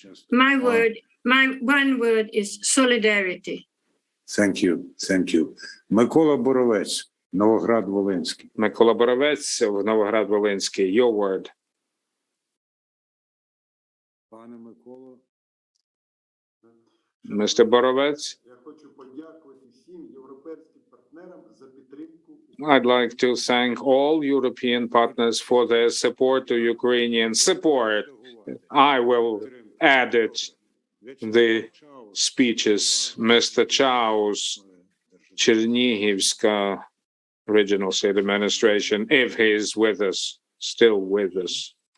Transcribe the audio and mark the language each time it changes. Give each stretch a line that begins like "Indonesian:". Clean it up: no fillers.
English: my one word is solidarity. Thank you.
Ukrainian: Микола Боровець, Новоград-Волинський. Микола Боровець, Новоград-Волинський,
English: your word.
Ukrainian: Пане Миколо.
English: Mr. Боровець.
Ukrainian: Я хочу подякувати всім європейським партнерам за підтримку.
English: I'd like to thank all European partners for their support to Ukrainian support. I will edit the speeches. Mr. Chaus, Chernihivska Regional State Administration, if he is with us, still with us.